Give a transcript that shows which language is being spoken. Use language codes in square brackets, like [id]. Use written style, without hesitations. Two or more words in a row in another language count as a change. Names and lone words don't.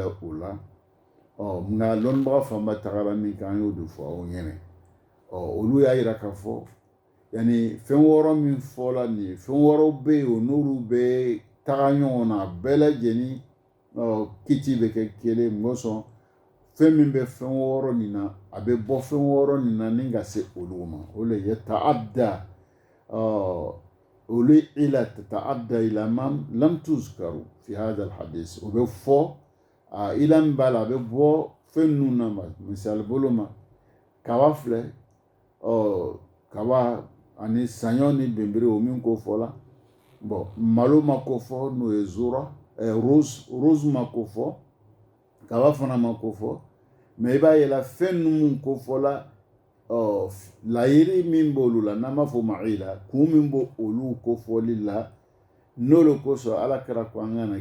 [bm] o la nka lɔnnibaga fanba tagara min kan an y'o de fɔ aw ɲɛna olu y'a yira k'a fɔ yanni fɛn wɔɔrɔ min fɔla nin ye fɛn wɔɔrɔw bɛ yen o n'olu bɛ taga ɲɔgɔn na bɛɛ lajɛlen kiti bɛ kɛ kelen mɔgɔ sɔn fɛn min bɛ fɛn wɔɔrɔ nin na a bɛ bɔ fɛn wɔɔrɔ nin na ni ka se olu ma o le ye ta'adda olu [ar] إلا تتعدى إلى ما لم تذكر في هذا الحديث [bm] o bɛ fɔ ila min b'a la a bɛ bɔ fɛn ninnu na ma misali bolo ma kaba filɛ kaba ani saɲɔ ni benbere o min ko fɔla malo ma ko fɔ n'o ye zora rose ma ko fɔ kaba fana ma ko fɔ mais i b'a ye la fɛn ninnu ko fɔla layiri min b'olu la n'an b'a fɔ ma ila kun min b'o olu ko fɔli la n'olu kosɔn ala kɛra ko an kana